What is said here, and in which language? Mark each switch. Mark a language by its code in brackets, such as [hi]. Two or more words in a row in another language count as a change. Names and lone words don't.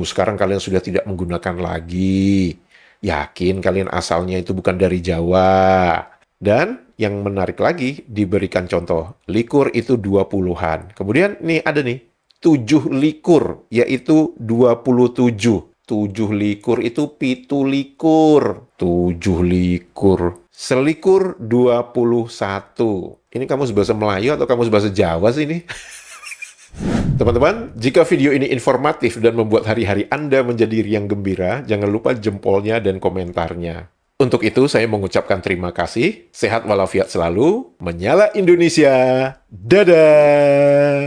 [id] Sekarang kalian sudah tidak menggunakan lagi. Yakin kalian asalnya itu bukan dari Jawa. Dan yang menarik lagi, diberikan contoh. Likur itu 20-an. Kemudian nih ada nih, 7 likur, yaitu 27. 7 likur itu 7 likur. 7 likur. Selikur 21. Ini kamus bahasa Melayu atau kamus bahasa Jawa sih ini? Teman-teman, jika video ini informatif dan membuat hari-hari Anda menjadi riang gembira, jangan lupa jempolnya dan komentarnya. Untuk itu, saya mengucapkan terima kasih. Sehat walafiat selalu. Menyala Indonesia. Dadah!